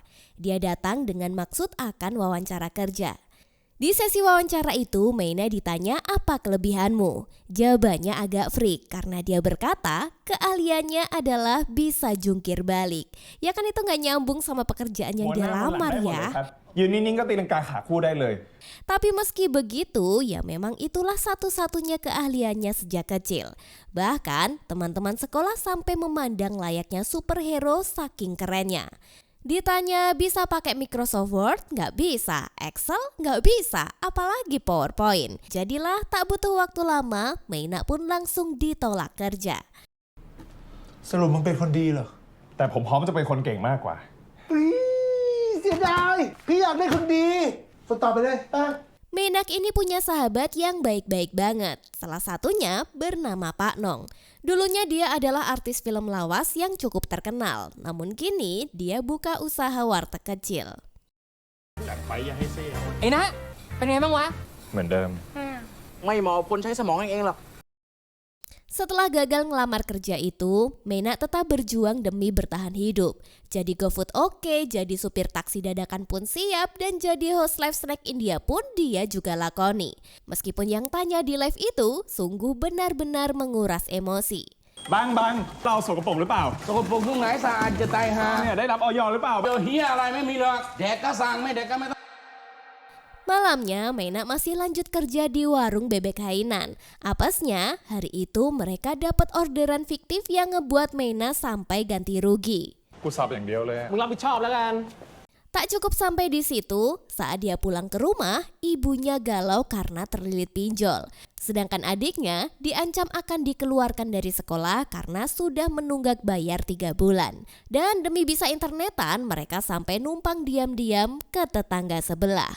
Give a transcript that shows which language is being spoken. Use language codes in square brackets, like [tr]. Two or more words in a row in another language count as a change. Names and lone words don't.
[id] Dia datang dengan maksud akan wawancara kerja. Di sesi wawancara itu, Meina ditanya apa kelebihanmu. Jawabannya agak freak karena dia berkata keahliannya adalah bisa jungkir balik. Ya kan itu gak nyambung sama pekerjaan yang dia lamar ya. [th] ยืนนิ่งๆก็ตีลังกาขาคู่ได้เลย [id] Tapi meski begitu, ya memang itulah satu-satunya keahliannya sejak kecil. Bahkan teman-teman sekolah sampai memandang layaknya superhero saking kerennya. Ditanya bisa pakai Microsoft Word? Nggak bisa. Excel? Nggak bisa. Apalagi PowerPoint. Jadilah tak butuh waktu lama, Meina pun langsung ditolak kerja. [th] สรุปมึงเป็นคนดีเหรอ แต่ผมพร้อมจะเป็นคนเก่งมากกว่า เสียดายพี่อยากได้คนดีส่งต่อไปเลยไป [id] Menak ini punya sahabat yang baik-baik banget. Salah satunya bernama Pak Nong. Dulunya dia adalah artis film lawas yang cukup terkenal. Namun kini dia buka usaha warteg kecil. [th] ไอ้นะเป็นไงบ้างวะ เหมือนเดิม ไม่หมอคนใช้สมองเองหรอก [id] Setelah gagal ngelamar kerja itu, Menak tetap berjuang demi bertahan hidup. Jadi GoFood oke, jadi supir taksi dadakan pun siap, dan jadi [en] host live snack [id] India pun dia juga lakoni. Meskipun yang tanya di live itu sungguh benar-benar menguras emosi. [th] บางเราสกปรกหรือเปล่า สกปรกตรงไหนสะอาดจะตายหา เนี่ยได้รับออยหรือเปล่า เจอเฮียอะไรไม่มีหรอกแดกก็สั่งไม่แดกก็ไม่ต้อง [id] Malamnya, Menak masih lanjut kerja di warung bebek Hainan. Apesnya, hari itu mereka dapat orderan fiktif yang ngebuat Menak sampai ganti rugi. [th] กูสับอย่างเดียวเลย มึงรับผิดชอบแล้วกัน [id] Tak cukup sampai di situ, saat dia pulang ke rumah, ibunya galau karena terlilit pinjol. Sedangkan adiknya diancam akan dikeluarkan dari sekolah karena sudah menunggak bayar 3 bulan. Dan demi bisa internetan, mereka sampai numpang diam-diam ke tetangga sebelah.